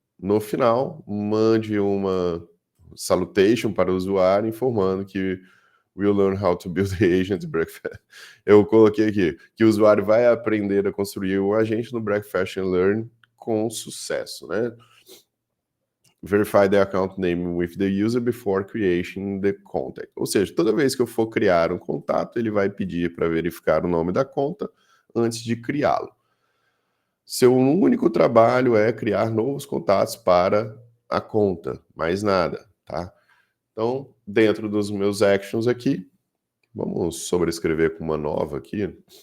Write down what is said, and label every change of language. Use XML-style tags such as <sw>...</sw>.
<pt>No final, mande uma salutation para o usuário informando que</pt> <en>we'll learn how to build the agent breakfast.</en> <pt>Eu coloquei aqui que o usuário vai aprender a construir um agente no Breakfast and Learn com sucesso, né?</pt> <en>Verify the account name with the user before creating the contact.</en> <pt>Ou seja, toda vez que eu for criar um contato, ele vai pedir para verificar o nome da conta antes de criá-lo. Seu único trabalho é criar novos contatos para a conta, mais nada. tá? Então, dentro dos meus actions aqui, vamos sobrescrever com uma nova aqui.</pt>